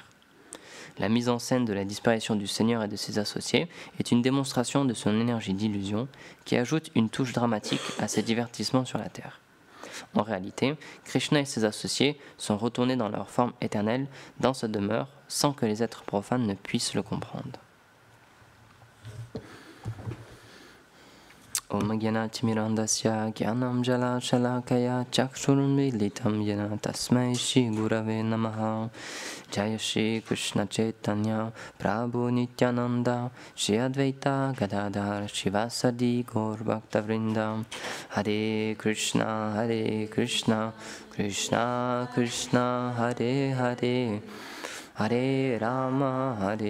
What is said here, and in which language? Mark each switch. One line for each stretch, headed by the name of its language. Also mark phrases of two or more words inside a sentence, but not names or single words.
French: La mise en scène de la disparition du Seigneur et de ses associés est une démonstration de son énergie d'illusion qui ajoute une touche dramatique à ses divertissements sur la terre. En réalité, Krishna et ses associés sont retournés dans leur forme éternelle dans sa demeure sans que les êtres profanes ne puissent le comprendre.
Sanskrit: ॐ ज्ञान तिमिरान्धस्य ज्ञानं जल शलाकया चक्षुरुन्मीलितं येन तस्मै श्री गुरवे नमः जय श्री कृष्ण चैतन्य प्रभु नित्यानन्द श्री अद्वैत गदाधर शिवासादि गौर भक्तवृन्द हरे कृष्ण कृष्ण कृष्ण हरे हरे हरे राम